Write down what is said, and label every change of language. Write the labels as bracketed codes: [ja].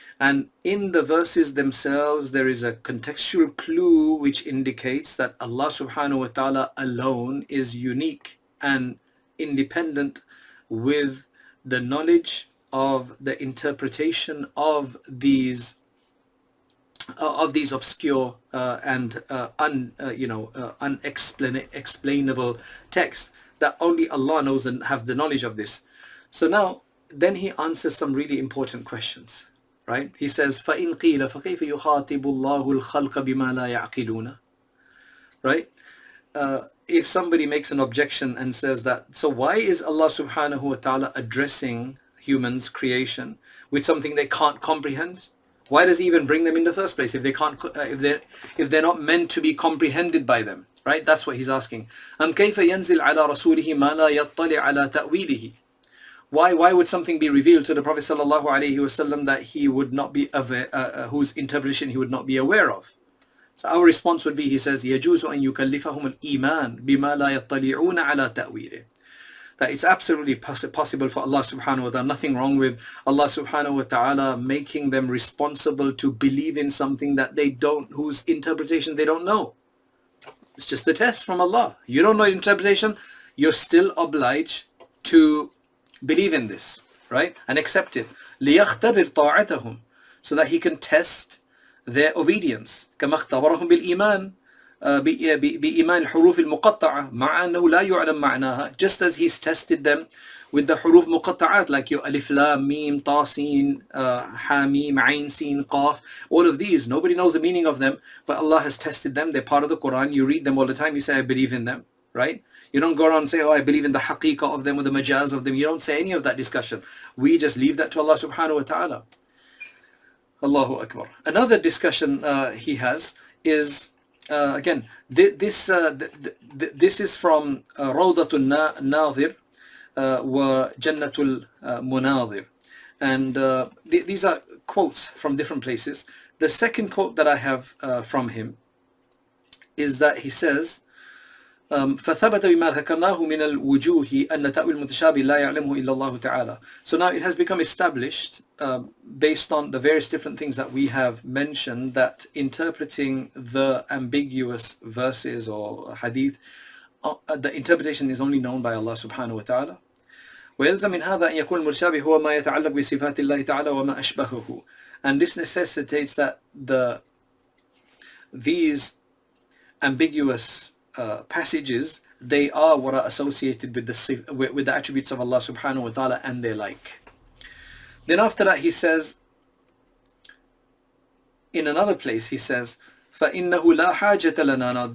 [en] And in the verses themselves, there is a contextual clue which indicates that Allah subhanahu wa ta'ala alone is unique and independent with the knowledge of the interpretation of these obscure and unexplainable texts, that only Allah knows and have the knowledge of this. So now, then he answers some really important questions, right? He says, [ar] فَإِنْ قِيلَ فَكَيْفَ يُخَاطِبُ اللَّهُ الْخَلْقَ بِمَا لَا يَعْقِلُونَ. [en] Right? If somebody makes an objection and says that, so why is Allah subhanahu wa ta'ala addressing humans, creation, with something they can't comprehend? Why does he even bring them in the first place if they can't, if they're not meant to be comprehended by them? Right? That's what he's asking. [ar] أَمْ كَيْفَ يَنْزِلْ عَلَى رَسُولِهِ مَا لَا يَطَّلِعْ عَلَى تَأْوِيلِهِ. [en] Why would something be revealed to the Prophet sallallahu alaihi wasallam that he would not be aware, whose interpretation he would not be aware of? So our response would be, he says, [ar] يَجُوزُ أَن يُكَلِّفَهُمُ الْإِيمَانِ بِمَا لَا يَطَّلِعُونَ عَلَى تَأْوِيلِهِ. [en] That it's absolutely possible for Allah subhanahu wa ta'ala, nothing wrong with Allah subhanahu wa ta'ala making them responsible to believe in something that they don't, whose interpretation they don't know. It's just the test from Allah. You don't know interpretation, you're still obliged to believe in this, right? And accept it. [ar] لِيَخْتَبِرْ طَاعَتَهُمْ. [en] So that he can test their obedience. [ar] كما اختبرهم بالإيمان بإيمان الحروف المقطعة مع أنه لا يعلم معناها. [en] Just as he's tested them with the حروف مقطعات, like your alif lam mim ta sin ha mim ain sin qaf. All of these, nobody knows the meaning of them, but Allah has tested them. They're part of the Quran. You read them all the time. You say, I believe in them, right? You don't go around and say, oh, I believe in the haqiqah of them or the majaz of them. You don't say any of that discussion. We just leave that to Allah subhanahu wa ta'ala. Allahu Akbar. Another discussion he has is, again, this is from Rawdatul Nadir wa Jannatul Munadir. And these are quotes from different places. The second quote that I have from him is that he says, [ar] فثبت بما ذكرناه من الوجوه أن تأويل المتشابه لا يعلمه إلا الله تعالى. [en] So now it has become established based on the various different things that we have mentioned, that interpreting the ambiguous verses or hadith, the interpretation is only known by Allah subhanahu wa ta'ala. [ar] ويلزم من هذا أن يكون المتشابه هو ما يتعلق بصفات الله تعالى وما أشبهه. [en] And this necessitates that these ambiguous passages, they are what are associated with the attributes of Allah subhanahu wa ta'ala and their like. Then after that he says, in another place he says, [ar] فَإِنَّهُ لَا حَاجَةَ لَنَا.